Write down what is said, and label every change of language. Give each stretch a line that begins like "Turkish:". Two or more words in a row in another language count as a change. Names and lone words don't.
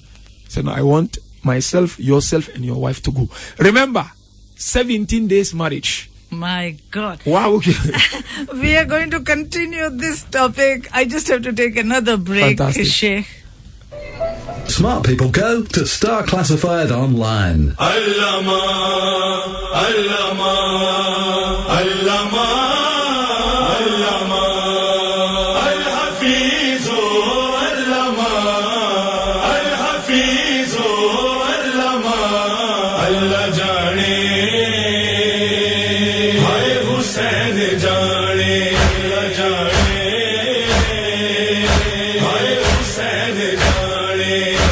English: He said, no, I want myself, yourself, and your wife to go. Remember, 17 days marriage. My God. Wow. We are going to continue this topic. I just have to take another break, Sheikh. Smart people go to Star Classified Online.
Urdu: علامہ، علامہ، علامہ، علامہ، الحافظ، علامہ، الحافظ، علامہ، اللہ جانے، ہائے حسین جانے، اللہ جانے، ہائے حسین جانے.